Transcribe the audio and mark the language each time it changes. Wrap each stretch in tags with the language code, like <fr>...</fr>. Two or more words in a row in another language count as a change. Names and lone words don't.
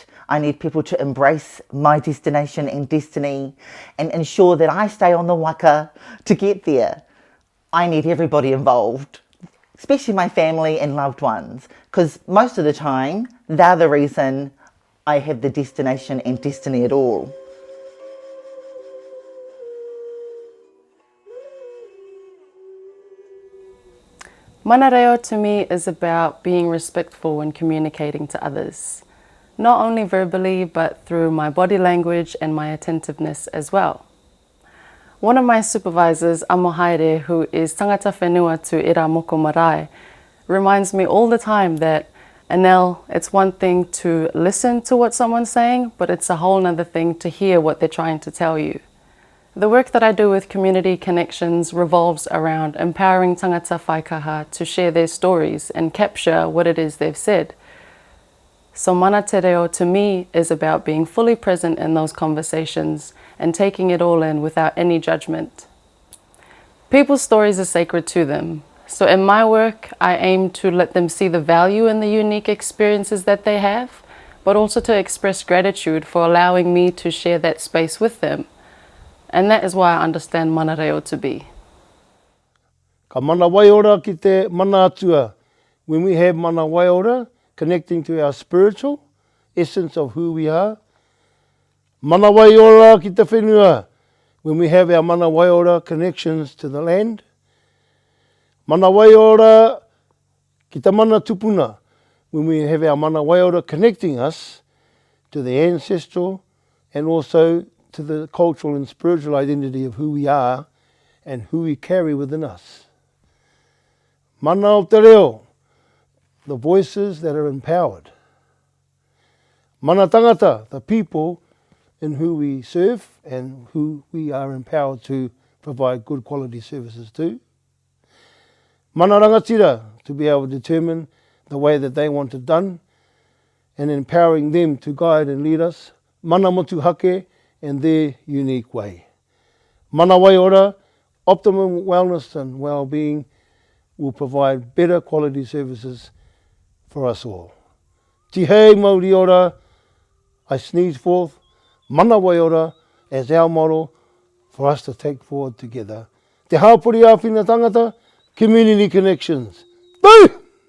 <en>I need people to embrace my destination and destiny and ensure that I stay on the waka to get there. I need everybody involved, especially my family and loved ones, because most of the time, they're the reason I have the destination and destiny at all.</en> <mi>Mana reo</mi> <en>to me is about being respectful when communicating to others, not only verbally but through my body language and my attentiveness as well. One of my supervisors, Amo Haere, who is</en> <mi>tangata whenua</mi> <en>to Ira Moko Marae, reminds me all the time that, Anel, it's one thing to listen to what someone's saying, but it's a whole nother thing to hear what they're trying to tell you. The work that I do with Community Connections revolves around empowering</en> <mi>tangata whaikaha</mi> <en>to share their stories and capture what it is they've said. So</en> <mi>mana te reo</mi> <en>to me is about being fully present in those conversations and taking it all in without any judgment. People's stories are sacred to them. So in my work, I aim to let them see the value in the unique experiences that they have, but also to express gratitude for allowing me to share that space with them. And that is why I understand</en> <mi>mana reo</mi> <en>to be.</en> <mi>Ka mana waiora ki te mana atua.</mi> <en>When we have</en> <mi>mana waiora,</mi> <en>connecting to our spiritual essence of who we are.</en> <mi>Mana waiora ki te whenua.</mi> <en>When we have our</en> <mi>mana waiora</mi> <en>connections to the land.</en> <mi>Mana waiora ki te mana tupuna.</mi> <en>When we have our</en> <mi>mana waiora</mi> <en>connecting us to the ancestral and also to the cultural and spiritual identity of who we are and who we carry within us.</en> <mi>Mana o te reo,</mi> <en>the voices that are empowered.</en> <mi>Mana tangata,</mi> <en>the people in who we serve and who we are empowered to provide good quality services to.</en> <mi>Mana rangatira,</mi> <en>to be able to determine the way that they want it done and empowering them to guide and lead us.</en> <mi>Mana motu hake,</mi> <en>in their unique way.</en> <mi>Mana waiora,</mi> <en>optimum wellness and well-being will provide better quality services for us all.</en> <mi>Tihei mauri ora,</mi> <en>I sneeze forth,</en> <mi>mana waiora</mi> <en>as our model for us to take forward together.</en> <mi>Te hapori a whina tangata,</mi> <en>Community Connections. Boo!</en>